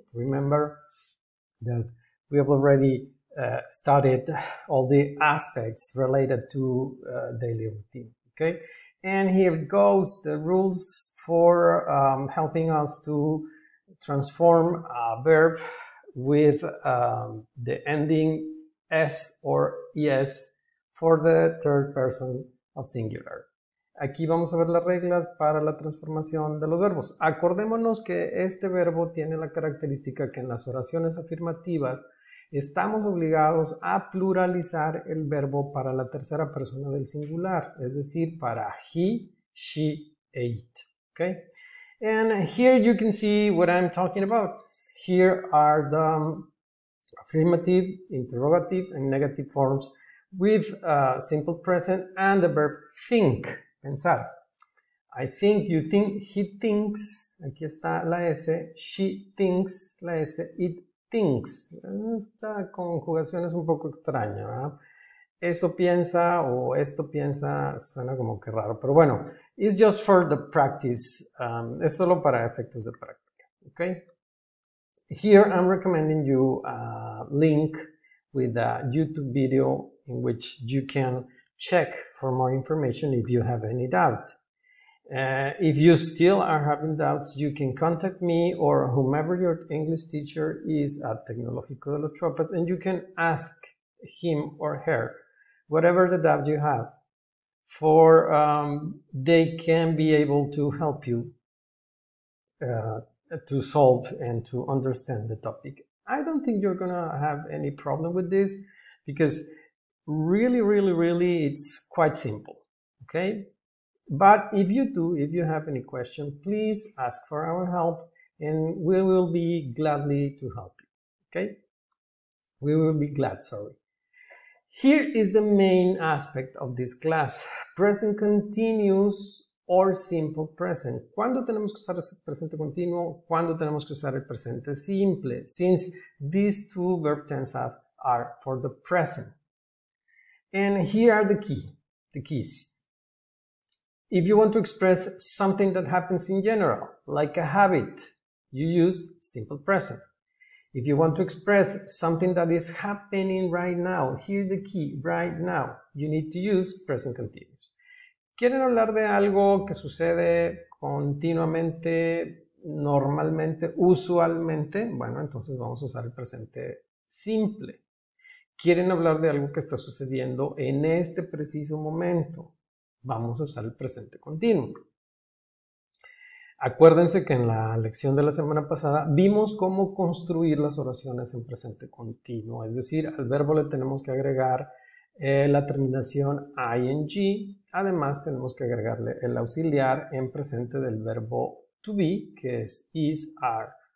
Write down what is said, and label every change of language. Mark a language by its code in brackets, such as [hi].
[en] Remember that we have already studied all the aspects related to daily routine, okay? And here it goes, the rules for helping us to transform a verb with the ending s or es for the third person of singular. [es] Aquí vamos a ver las reglas para la transformación de los verbos. Acordémonos que este verbo tiene la característica que en las oraciones afirmativas estamos obligados a pluralizar el verbo para la tercera persona del singular, es decir, para he, she, it. [en] Okay? And here you can see what I'm talking about. Here are the affirmative, interrogative, and negative forms with simple present and the verb think, pensar. I think, you think, he thinks, [es] aquí está la S, [en] she thinks, la S, it thinks. Esta conjugación es un poco extraña, ¿verdad? Eso piensa o esto piensa, suena como que raro, pero bueno, it's just for the practice, es solo para efectos de práctica, okay? Here I'm recommending you a link with a YouTube video in which you can check for more information if you have any doubt. If you still are having doubts, you can contact me or whomever your English teacher is at Tecnológico de los Tropas, and you can ask him or her whatever the doubt you have, for they can be able to help you to solve and to understand the topic. I don't think you're gonna have any problem with this because really it's quite simple, okay? But if you do, if you have any question, please ask for our help and we will be gladly to help you, okay? We will be glad, sorry. Here is the main aspect of this class, present continuous or simple present. [es] ¿Cuándo tenemos que usar el presente continuo? ¿Cuándo tenemos que usar el presente simple? [en] Since these two verb tenses are for the present. And here are the keys. If you want to express something that happens in general, like a habit, you use simple present. If you want to express something that is happening right now, here's the key, right now, you need to use present continuous. [es] ¿Quieren hablar de algo que sucede continuamente, normalmente, usualmente? Bueno, entonces vamos a usar el presente simple. ¿Quieren hablar de algo que está sucediendo en este preciso momento? Vamos a usar el presente continuo. Acuérdense que en la lección de la semana pasada vimos cómo construir las oraciones en presente continuo, es decir, al verbo le tenemos que agregar la terminación ing, además tenemos que agregarle el auxiliar en presente del verbo to be, que es is, are